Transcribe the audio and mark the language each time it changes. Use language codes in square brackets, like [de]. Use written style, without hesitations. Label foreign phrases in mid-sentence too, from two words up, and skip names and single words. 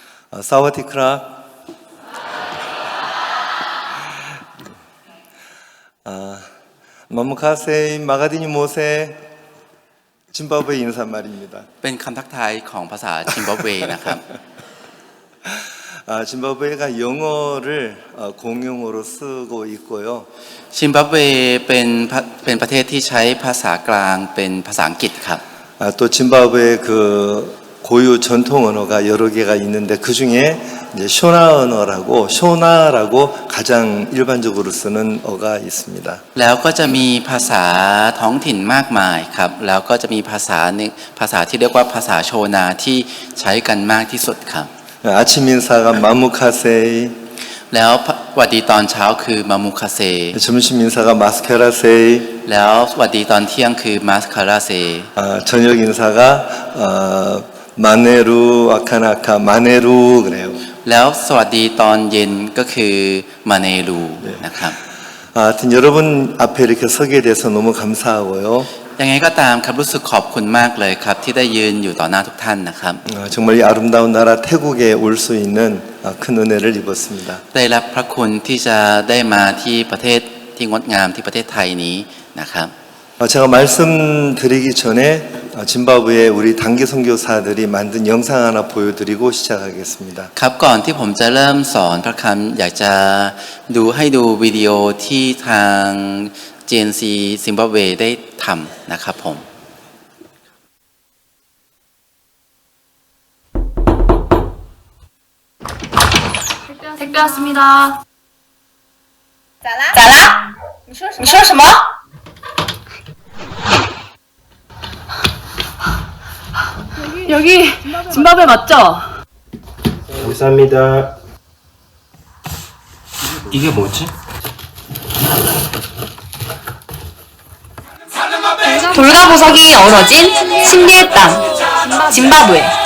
[th] สวัสดีครับ. [sn] 마무카세이 마가디니 모세. [ko] 짐바브웨 인사말입니다. [th] เป็นคำทักทายของภาษาซิมบับเวนะครับ [ko] 짐바브웨가 영어를 공용어로 쓰고 있고요. [th] ซิมบับเวเป็นประเทศที่ใช้ภาษากลางเป็นภาษาอังกฤษครับ [ko] 또 짐바브웨 그 고유 전통 언어가 여러 개가 있는데 그 중에 이제 쇼나라고 가장 일반적으로 쓰는 어가 있습니다. [th] แล้วก็จะมีภาษาท้องถิ่นมากมายครับแล้วก็จะมีภาษาที่เรียกว่าภาษาโชนาที่ใช้กันมากที่สุดครับ [ko] 아침 인사가 마무카세이. [th] แล้วสวัสดีตอนเช้าคือมามุคาเซ [ko] 점심 인사가 마스케라세이. [th] แล้วสวัสดีตอนเที่ยงคือมาสคาราเซ [ko] 저녁 인사가 마네루 아카나카 마네루 그래요. [th] แล้วสวัสดีตอนเย็นก็คือมาเนรูนะครับ [ko] 하여튼 여러분 앞에 이렇게 서게 돼서 너무 감사하고요. [th] ยังไงก็ตามครับรู้สึกขอบคุณมากเลยครับที่ได้ยืนอยู่ต่อหน้าทุกท่านนะครับ [ko] 정말 이 아름다운 나라 태국에 올 수 있는 큰 은혜를 입었습니다. [th] ได้รับพระคุณที่จะได้มาที่ประเทศที่งดงามที่ประเทศไทยนี้นะครับ [ko] 제가 말씀드리기 전에 짐바브웨 우리 단기 선교사들이 만든 영상 하나 보여드리고 시작하겠습니다. [th] ครับก่อนที่ผมจะเริ่มสอนพระคำอยากจะให้ดูวิดีโอที่ทาง GNC ซิมบับเวได้ทำนะครับผม [ko] 택배 왔습니다. [zh] 咋啦？你说什么？ [ko] 여기 짐바브웨 맞죠? 감사합니다. 이게 뭐지? 돌가보석이 어우러진 신비의 땅 짐바브웨.